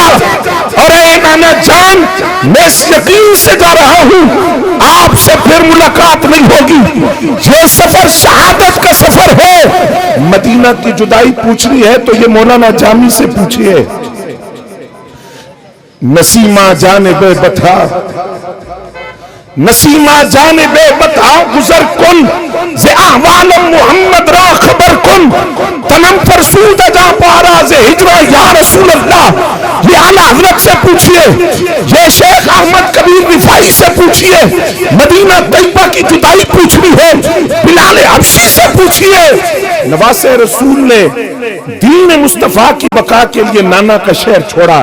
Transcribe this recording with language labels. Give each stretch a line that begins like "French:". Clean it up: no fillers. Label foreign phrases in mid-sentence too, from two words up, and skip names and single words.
Urdu: اور اے نانا جان میں اس یقین سے جا رہا ہوں آپ سے پھر ملاقات نہیں ہوگی. یہ سفر شہادت کا سفر ہے. مدینہ کی جدائی پوچھنی ہے تو یہ مولانا جامی سے پوچھئے.
Persian: نسیمہ جانب بتا، نسیمہ جانب بتا گزر کن ز احوال محمد را خبر کن، تنم فرسود جا پارا ز ہجرہ
Arabic: یا رسول اللہ.
Urdu: یہ اعلیٰ حضرت سے پوچھئے، یہ شیخ احمد کبیر رفاعی سے پوچھئے. مدینہ طیبہ کی جدائی پوچھنی ہے بلال حبشی سے پوچھئے. نواس رسول نے دین مصطفیٰ کی بقا کے لیے نانا کا شہر چھوڑا.